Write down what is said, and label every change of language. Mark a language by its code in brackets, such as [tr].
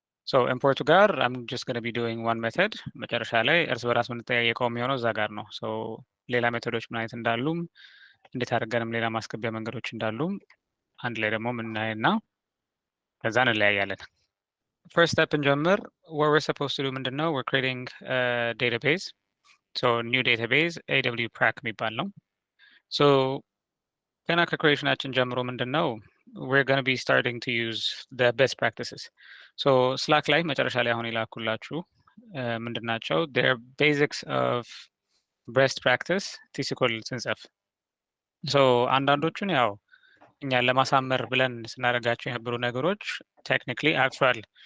[am] ሶ ኢምፖርቱ ጋር [en] I'm just going to be doing one method [am] መጨረሻ ላይ እርስ በራስ የምንጠያየቀው የሚሆነው እዛ ጋር ነው። ሶ ሌላ ሜቶዶች ምን አይነት እንዳሉም እንዴት አድርገንም ሌላ ማስገቢያ መንገዶች እንዳሉም አንድ ላይ ደግሞ ምናይና ከዛ እንለያያለን። ፈርስት ስቴፕ እንጀምር። [en] what we're supposed to do [am] ምንድነው [en] we're creating a database. So new database AW prac [am] የሚባል ነው። [en] So [am] ገና ከክሬሽናችን ጀምሮ ምንድነው [en] we're going to be starting to use the best practices. [am] So ስላክ ላይ መጨረሻ ላይ አሁን ይላኩላችሁ ምንድናቸው [en] their basics of best practice [am] TSQL ስንጽፍ ሶ አንዳንዶቹን ያው እኛን ለማሳመር ብለን ስናደርጋቸው የነበሩ ነገሮች ቴክኒክሊ አክቹዋል